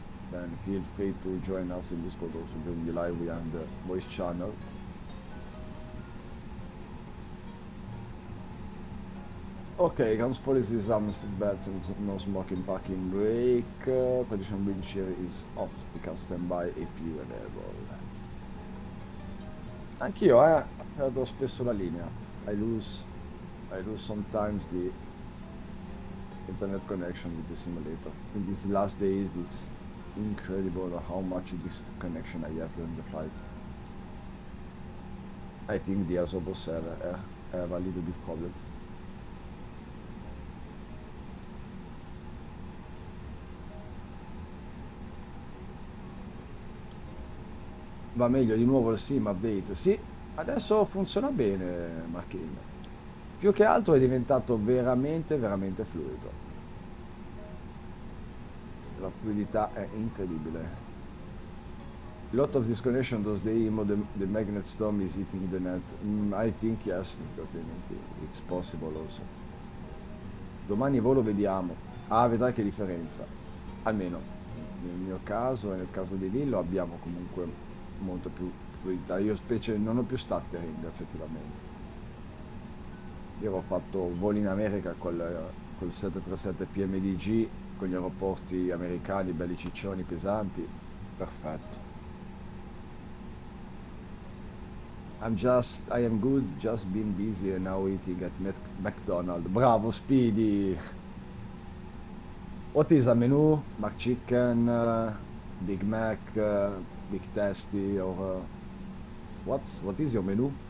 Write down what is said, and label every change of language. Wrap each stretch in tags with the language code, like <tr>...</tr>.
<en>Then feel free to join us in Discord also during the live and the voice channel. Okay, grounds policy, some seatbelts and no smoking parking brake. Condition windshield is off because standby AP available.</en> <it>Anch'io, perdo spesso la linea.</it> <en>I lose sometimes the internet connection with the simulator. In these last days, it's incredible how much disconnection I have during the flight. I think the Asobos have a little bit problems.</en> <it>Va meglio di nuovo il sim update. Sì, adesso funziona bene, Marchino. Più che altro è diventato veramente fluido. La fluidità è incredibile.</it> <en>Lot of disconnection those days, the magnet storm is hitting the net. I think yes, it's possible also.</en> <it>Domani volo vediamo. Ah, vedrai che differenza. Almeno nel mio caso e nel caso di Lillo abbiamo comunque molto più fluidità. Io specie non ho più stuttering effettivamente. Io ho fatto voli in America col 737 PMDG con gli aeroporti americani belli ciccioni pesanti. Perfetto.</it> <en>I am good, just been busy and now eating at McDonald's. Bravo, Speedy. What is a menu? McChicken, Big Mac, Big Tasty, or what is your menu?</en>